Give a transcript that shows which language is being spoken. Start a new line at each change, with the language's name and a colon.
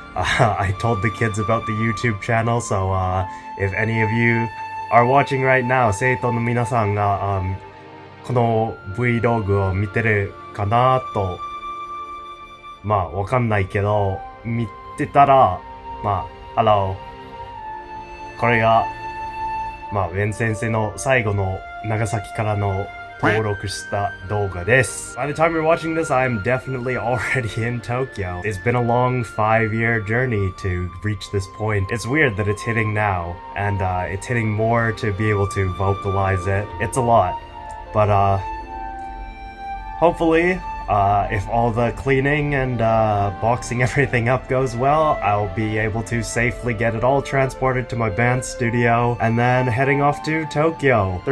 English: I told the kids about the YouTube channel, so if any of you are watching right now, 生徒の皆さんが、この Vlog を見てるかなと、まあわかんないけど、見てたら、まあ、Hello。
Japanese: これが、まあ、ウェン先生の最後の長崎からの登録した動画です。
English: By the time you're watching this, I'm definitely already in Tokyo. It's been a long 5-year journey to reach this point. It's weird that it's hitting now, and it's hitting more to be able to vocalize it. It's a lot. But hopefully, if all the cleaning and boxing everything up goes well, I'll be able to safely get it all transported to my band studio and then heading off to Tokyo.